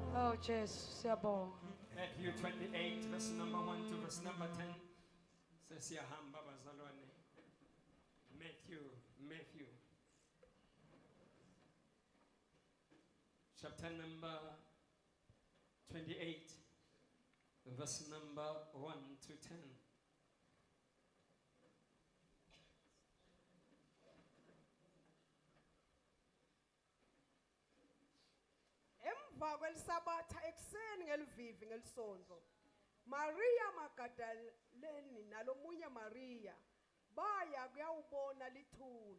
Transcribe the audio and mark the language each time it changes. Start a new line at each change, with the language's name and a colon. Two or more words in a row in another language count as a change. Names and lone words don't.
Swati: Oh Jesu siyabonga.
English: Matthew 28 verse number 1 to verse number 10.
Swati: Sesiyahamba bazalwane. Matthew.
English: Chapter number 28 verse number 1 to 10.
Swati: Emva kwelisabatha ekuseni ngelivivi ngelisonto, Maria Magdalene nalomunye Maria baya kuyawubona lithuna.